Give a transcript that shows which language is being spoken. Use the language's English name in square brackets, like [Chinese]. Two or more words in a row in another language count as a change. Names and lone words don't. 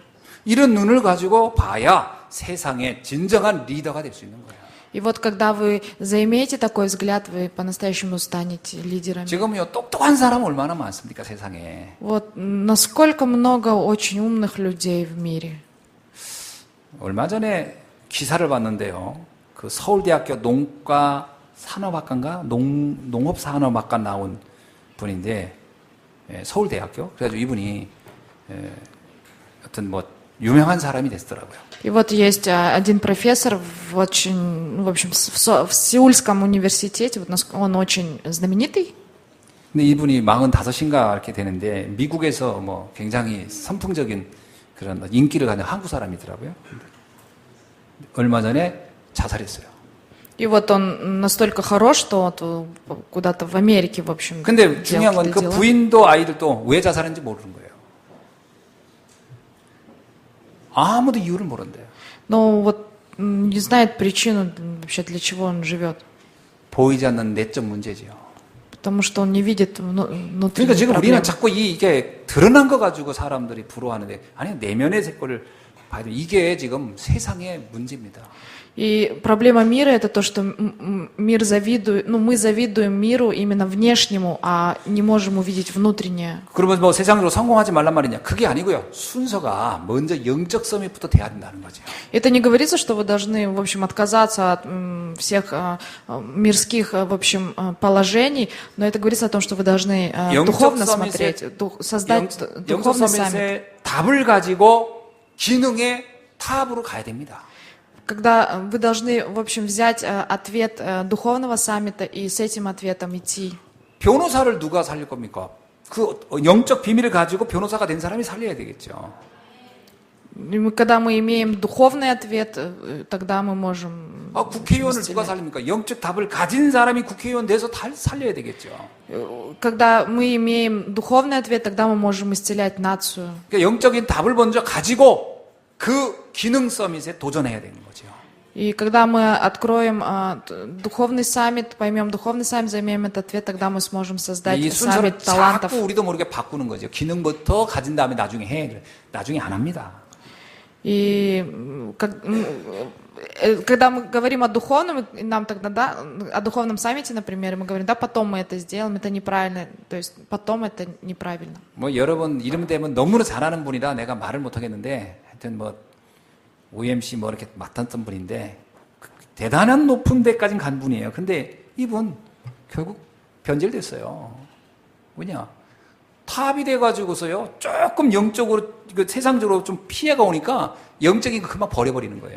[Korean] 이런 눈을 가지고 봐야 세상의 진정한 리더가 될 수 있는 거예요. [Russian] И вот когда вы заимеете такой взгляд, вы по-настоящему станете лидерами. [Korean] 지금요 똑똑한 사람 얼마나 많습니까 세상에. [Russian] Вот насколько много очень умных людей в мире. [Korean] 얼마 전에 기사를 봤는데요. 그 서울대학교 농과 산업학과인가 농업산업학과 나온 분인데 서울대학교 그래가지고 이분이 어떤 뭐 유명한 사람이 됐더라고요. [Russian] И вот есть один профессор в общем, в Сеульском университете, вот он очень знаменитый. [Korean] 근데 이분이 45인가 이렇게 되는데 미국에서 뭐 굉장히 선풍적인 그런 인기를 가진 한국 사람이더라고요. 얼마 전에 자살했어요. [Russian] И вот он настолько хорош, что вот куда-то в Америке, в общем, [Korean] 근데 중요한 건 그 부인도 아이들도 왜 자살했는지 모르는 거예요. 아무도 이유를 모른대요. [Russian] Но вот не знает причину вообще, для чего он живет. [Korean] 보이지 않는 내적 문제지요. [Russian] Потому что он не видит внутренней [Korean] 그러니까 지금 우리는 [Russian] проблемы. [Korean] 자꾸 이게 드러난 거 가지고 사람들이 부러워하는데 아니 내면의 걸 봐야 돼. 이게 지금 세상의 문제입니다. [Russian] И проблема мира это то, что мир завидует, мы завидуем миру именно внешнему, а не можем увидеть внутреннее. [Korean] 그러면 뭐 세상으로 성공하지 말란 말이냐? 그게 아니고요. 순서가 먼저 영적 서밋부터 돼야 된다는 거죠. [Russian] Это не говорится, что вы должны, в общем, отказаться от всех мирских, в общем, положений, но это говорится о том, что вы должны духовно смотреть, создать [Korean] 영적 [Russian] духовный саммит. [Korean] 서밋의 답을 가지고 기능의 탑으로 가야 됩니다. [Russian] Когда вы должны, в общем, взять ответ духовного саммита и с этим ответом идти. [Korean] 변호사를 누가 살릴 겁니까? 그 영적 비밀을 가지고 변호사가 된 사람이 살려야 되겠죠. [Russian] Когда мы имеем духовный ответ, тогда мы можем... [Korean] 국회의원을 누가 살립니까? 영적 답을 가진 사람이 국회의원 돼서 살려야 되겠죠. [Russian] Когда мы имеем духовный ответ, тогда мы можем исцелять нацию. [Korean] 그러니까 영적인 답을 먼저 가지고 그 기능 서밋에 도전해야 되는 거죠. [Russian] И когда мы откроем духовный саммит, поймем духовный саммит, займем этот ответ, тогда мы сможем создать [Korean] 이 순서를 [Russian] саммит талантов. [Korean] 자꾸 우리도 모르게 바꾸는 거죠. 기능부터 가진 다음에 나중에 해. 나중에 안 합니다. [Russian] И когда мы говорим о духовном, и нам тогда, да, о духовном саммите, например, мы говорим, да, потом мы это сделаем, это неправильно, то есть потом это неправильно. [Korean] 뭐 여러분 이름 되면 너무나 잘하는 분이라 내가 말을 못 하겠는데 하여튼 뭐 OMC 뭐 이렇게 맡았던 분인데 대단한 높은 데까지 간 분이에요. 근데 이분 결국 변질됐어요. 뭐냐? 탑이 돼가지고서요 조금 영적으로 세상적으로 좀 피해가 오니까 영적인 거 그만 버려버리는 거예요.